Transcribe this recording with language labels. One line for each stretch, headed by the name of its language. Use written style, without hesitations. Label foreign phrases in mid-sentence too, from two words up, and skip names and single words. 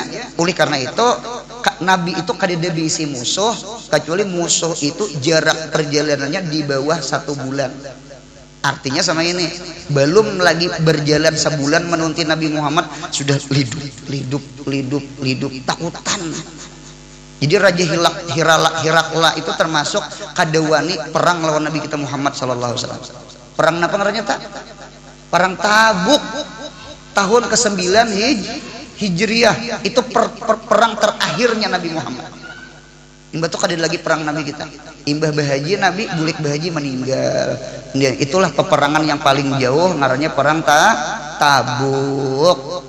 Banjar: Oleh karena itu Nabi itu kada bisi musuh kecuali musuh itu jarak perjalanannya di bawah 1 bulan. Artinya sama ini belum lagi berjalan sebulan menunti Nabi Muhammad sudah lidup takutan. Jadi Raja Hirakla itu termasuk kadawani perang lawan Nabi kita Muhammad
Arabic: صلى الله عليه وسلم.
Banjar: Perang apa ngarannya tak? Perang Tabuk tahun ke-9 Hijriah itu perang terakhirnya Nabi Muhammad. Imbah tuh kada lagi perang Nabi kita. Imbah bahaji Nabi bulik bahaji meninggal. Itulah peperangan yang paling jauh ngarannya perang Tabuk.